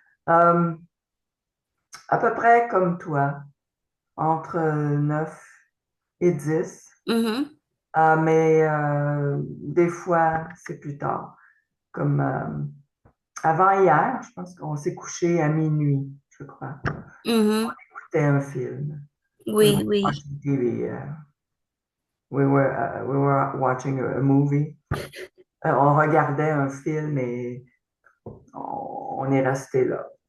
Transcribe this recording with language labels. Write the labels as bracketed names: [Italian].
[French] Euh, à peu près comme toi, entre 9 et 10. Mhm. Mais des fois, c'est plus tard. Comme avant hier, je pense qu'on s'est couché à minuit, je crois. Mhm. C'était un film. [English] We were [French] Oui. [English] watching TV. We were watching a movie. [French] On regardait un film et on est resté là.